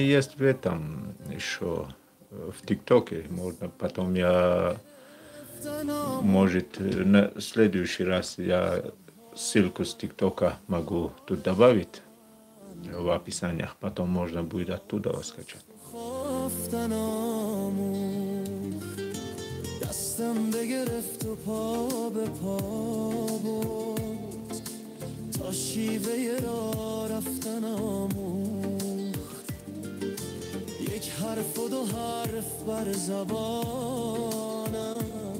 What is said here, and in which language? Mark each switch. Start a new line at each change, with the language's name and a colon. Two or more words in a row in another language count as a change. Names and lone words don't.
Russian: есть в этом еще в ТикТоке, можно потом я, может, на следующий раз я ссылку с ТикТока могу тут добавить в описаниях, потом можно будет оттуда скачать.
Persian: خفتن آموخت دستم بگرفت و پا به پا برد تا شیوه را رفتن آموخت یک حرف و دو حرف بر زبانم